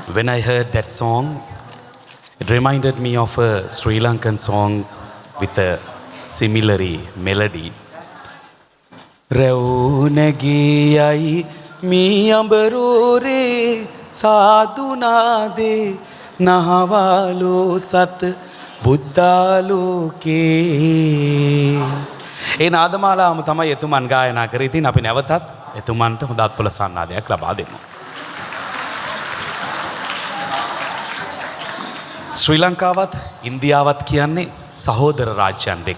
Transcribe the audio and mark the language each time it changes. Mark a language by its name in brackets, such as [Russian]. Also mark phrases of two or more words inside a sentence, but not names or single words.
[English] When I heard that song, it reminded me of a Sri Lankan song with a similar melody. [Sinhala] රෞනගියයි මි අම්බරෝරේ සදුනාදේ නහවලෝ සත් බුද්ධාලෝකේ ඒ නාදමාලාවම තමයි එතුමන් ගායනා කරේ. ඉතින් අපි නැවතත් එතුමන්ට හොඳ අත්පොළ සන්නාදයක් ලබා දෙමු. ශ්‍රී ලංකාවත් ඉන්දියාවත් කියන්නේ සහෝදර රාජ්‍යයන් දෙකක්.